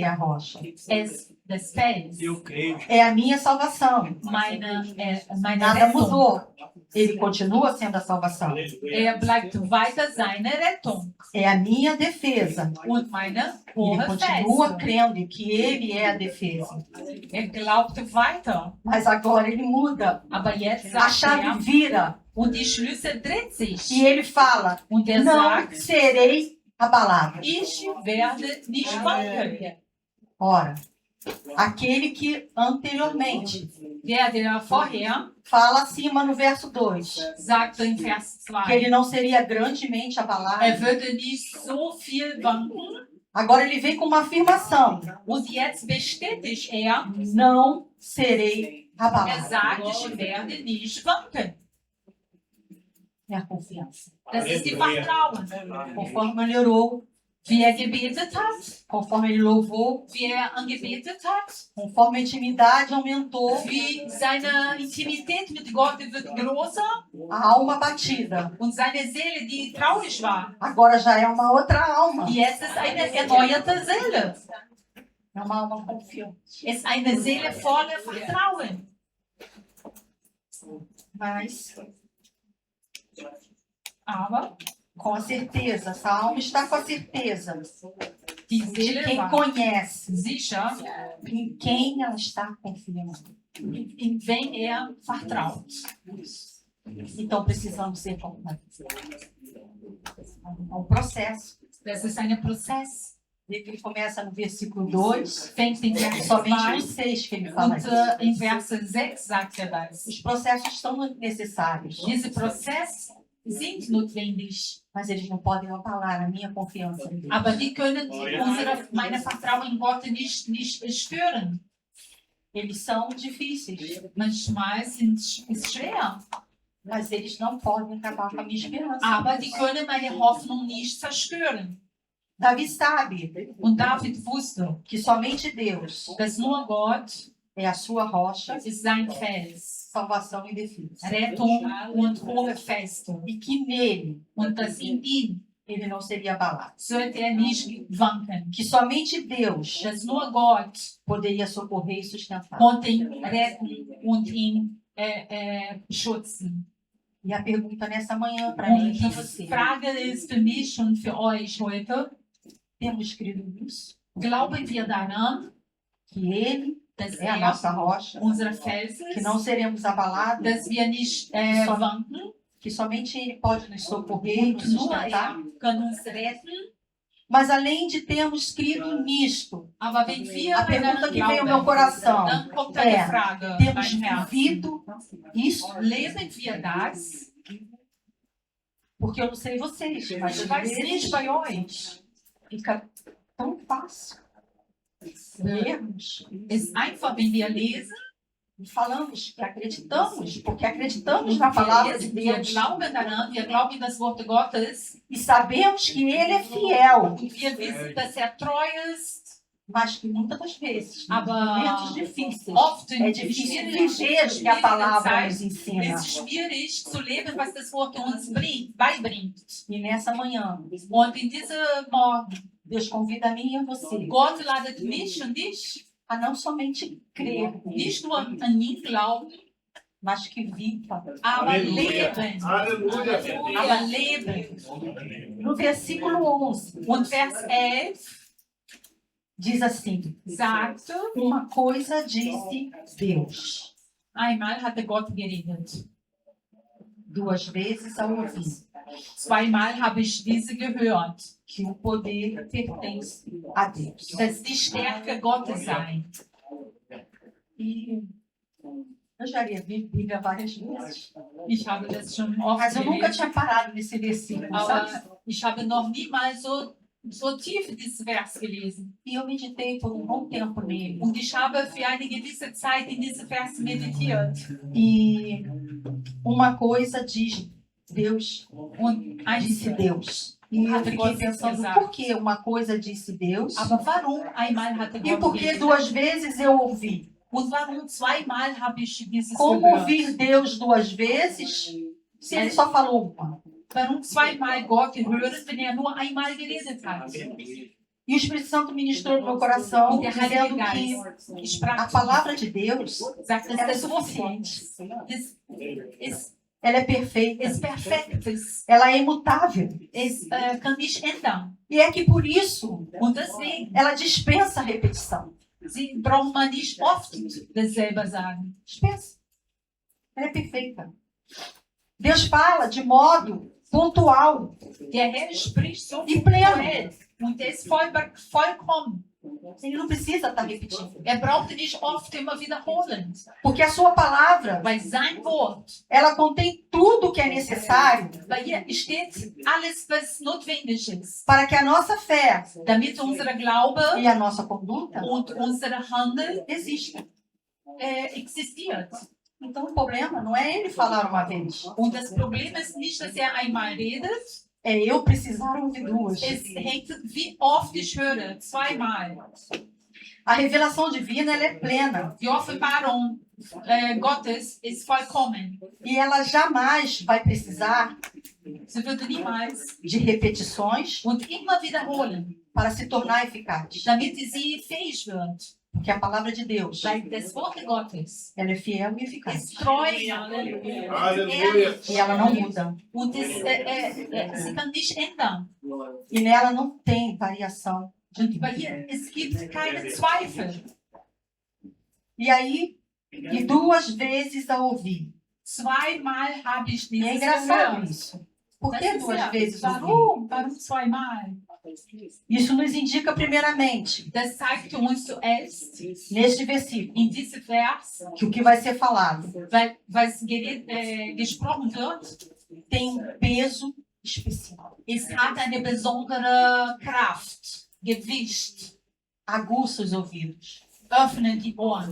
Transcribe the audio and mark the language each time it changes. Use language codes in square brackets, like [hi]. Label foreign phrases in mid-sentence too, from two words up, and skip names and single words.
[de] weiter, [pt] a rocha. [de] ist des Fels. [pt] Eu creio. É a minha salvação. [de] Meine [pt] Nada [de] Rettung. [pt] mudou. Ele continua sendo a salvação. [de] Bleibt weiter seine Rettung. [pt] É a minha defesa. [de] Und meine [pt] Ele [de] hohe [pt] continua [de] Fels. [pt] crendo que ele é a defesa. [de] Glaubt weiter. [pt] Mas agora ele muda. [de] Aber jetzt [pt] A [de] sagt [pt] chave vira [de] und die Schlüssel dreht sich. [pt] e ele fala: [de] Und [pt] não [de] sagt, [pt] serei abalado. [de] ich werde nicht wanken. [pt] Ora, aquele que anteriormente [de] Der vorher [pt] fala acima no verso 2, [de] sagte in Vers [pt] que [de] 2, [pt] ele não seria grandemente abalado. [de] würde nicht so viel wanken. [pt] Agora ele vem com uma afirmação: [de] Und jetzt bestätigt [pt] não serei [de] er [pt] abalado. [de] sagt, ich werde nicht wanken. [pt] é a confiança. [de] Das ist die Vertrauen. [pt] Conforme ele orou, [de] Wie gebetet hat, [pt] conforme ele louvou, [de] wie angebetet hat, [pt] conforme a intimidade aumentou, [de] wie seine Intimität mit Gott wird größer [pt] a alma batida [de] und seine Seele, die traurig war. [pt] agora já é uma outra alma. [de] Jetzt ist eine erneuerte Seele. [pt] É uma alma confiante. [de] Ist eine Seele voller Vertrauen. [pt] Mas, [de] Aber [pt] com a certeza, essa alma está com a certeza [de] die [pt] de [de] Seele [pt] quem [de] war [pt] conhece, [de] sicher, [pt] em quem ela está confiando. [de] in wen vertraut. [pt] Então precisamos ser complexos. É um processo. [de] Das ist ein Prozess. [pt] Ele começa no versículo 2, [de] Fängt in Vers [pt] somente no [de] 2 [pt] 6 que ele fala [de] und [pt] isso. [de] in Vers 6 sagt das. [pt] Os processos são necessários, [de] Diese Prozesse sind notwendig, [pt] mas eles não podem abalar a minha confiança em Deus. [de] aber die können meine Vertrauen in Gott nicht stören. [pt] Eles são difíceis, [de] Manchmal ist schwer, [pt] mas eles não podem acabar com a minha esperança. [de] aber die können meine Hoffnung nicht zerstören. [pt] Davi sabe [de] Und David wusste, [pt] que somente Deus [de] dass nur Gott [pt] é a sua rocha, [de] ist sein Fels, [pt] salvação e defesa. [de] Rettung und hohe Feste. [pt] E que nele [de] Und dass in ihm [pt] ele não seria abalado. [de] sollte nicht wanken. [pt] Que somente Deus [de] Dass nur Gott [pt] poderia socorrer e sustentar. [de] konnte ihn retten und ihn schützen. [pt] E a pergunta nessa manhã para mim [de] Und [pt] e para [de] die [pt] você: [de] Frage ist für mich und für euch heute, [pt] temos crido nisso? [de] glauben wir daran, [pt] Que ele [de] dass [pt] é a nossa rocha, [de] unser Fels [pt] que [de] ist, [pt] não seremos abalados, [de] dass wir nicht wanken [pt] que somente ele pode nos socorrer e [de] und [pt] nos [de] nur [pt] sustentar? [de] kann uns retten. [pt] Mas além de termos crido nisto, [de] Aber wenn wir [pt] a pergunta [de] daran [pt] que veio ao meu [de] glauben, [pt] coração [de] dann kommt eine [pt] é: [de] Frage, [pt] temos [de] mein Herz. [pt] vivido isso? [de] Leben wir das? [pt] Porque eu não sei vocês, mas [de] Ich [pt] às [de] weiß nicht [pt] vezes [de] bei euch. [pt] fica tão fácil lermos [de] Es ist einfach, wenn wir lesen, [pt] e falamos que acreditamos, porque acreditamos na palavra de [de] wir [pt] Deus [de] glauben daran, wir glauben in das Wort Gottes [pt] e sabemos que ele é fiel, [de] und wir wissen, dass treu ist, [pt] mas que muitas das vezes, nos [de] Aber [pt] momentos difíceis, [de] oft [pt] é [de] in [pt] difícil [de] schwierigen [pt] viver o que a palavra nos [de] Zeiten [pt] ensina. [de] ist es schwierig zu leben, was das Wort uns beibringt. [pt] E nessa manhã, [de] Und in diesem Morgen, [pt] Deus convida a mim e a você [de] Gott ladet mich und dich, [pt] a não somente crer, [de] nicht nur an ihn glauben, [pt] mas que viva. [de] aber leben. [pt] Aleluia. [de] Aber leben. [pt] No versículo 11, [de] Und Vers 11 [pt] diz assim: [de] sagt, [pt] uma coisa disse Deus, [de] einmal hatte Gott geredet. [pt] duas vezes ao ouvir, [de] Zweimal habe ich diese gehört, [pt] que o poder pertence a Deus. [de] dass die Stärke Gottes sei. [pt] E eu já li a Bíblia várias vezes, [de] Ich habe das schon oft [pt] mas eu nunca [de] gelesen, [pt] tinha parado nesse versículo, sabe? [de] aber ich habe noch niemals so tief dieses Vers gelesen. [pt] E eu meditei por um bom tempo nele. [de] Und ich habe für eine gewisse Zeit in diesem Vers meditiert. [pt] E uma coisa diz Deus, [de] Und [pt] disse Deus. E eu fiquei pensando, por que uma coisa disse Deus? [de] aber warum einmal hatte [pt] E [de] Gott [pt] por que [de] geredet? [pt] duas vezes eu ouvi? [de] Und warum zweimal habe ich dieses [pt] Como [de] gehört? [pt] ouvir Deus duas vezes se ele só falou uma? [de] Warum zweimal Gott hören, wenn nur einmal geredet hat? [pt] E o Espírito Santo ministrou no meu coração, [de] Und der Heilige [pt] dizendo [de] Geist [pt] que [de] sprach [pt] a palavra de Deus, [de] sagt, dass [pt] ela é [de] das Wort [pt] suficiente. [de] ist [pt] Ela é perfeita. [de] perfekt, [pt] Ela é imutável. [de] kann nicht ändern. [pt] E é que por isso [de] Und deswegen, [pt] ela dispensa a repetição. [de] sie braucht man nicht oft dasselbe sagen. [pt] Dispensa. Ela é perfeita. Deus fala de modo pontual [de] Der Herr spricht so [pt] e pleno. [de] punktuell und er ist vollkommen. [pt] Ele não precisa estar repetindo. [de] Braucht nicht oft immer wiederholen, [pt] Porque a sua palavra, [de] weil sein Wort, [pt] ela contém tudo que é necessário [de] bei ihr steht alles, was notwendig ist, [pt] para que a nossa fé [de] damit unser Glaube [pt] e a nossa conduta [de] und unser Handeln [pt] existam. [de] Existiert. [pt] Então o problema não é ele falar uma vez. [de] Und das Problem ist nicht, dass einmal redet. [pt] É eu precisar ouvir duas. [de] Es hängt, wie oft ich höre. Zweimal. [pt] A revelação divina ela é plena. [de] Die Offenbarung Gottes ist vollkommen. [pt] E ela jamais vai precisar [de] Sie würde niemals [pt] de repetições [de] und immer wiederholen, [pt] para se tornar eficaz. [de] damit sie fähig wird. [pt] Porque a palavra de Deus, [de] Weil das Wort Gottes [pt] ela é fiel e eficaz. [de] ist treu, Halleluja. [pt] Aleluia. E ela não muda. [de] Und sie kann nicht ändern. [pt] E nela não tem variação. [de] Und bei ihr, es gibt keine Zweifel. [pt] E aí, e duas vezes a ouvir. [de] Zweimal habe ich [pt] E é [de] dieses [pt] engraçado [de] gehört. [pt] isso. Por [de] Das [pt] que [de] ist [pt] duas [de] ja- [pt] vezes ouvir? [de] Warum zweimal? [pt] Isso nos indica, primeiramente, [de] Das zeigt uns zuerst [pt] neste versículo, [de] in diesem Vers, [pt] que o que vai ser falado [de] weil was gesprochen wird, [pt] tem um peso especial. [de] es hat eine besondere Kraft, Gewicht, [pt] Aguça os ouvidos. [de] öffnen die Ohren.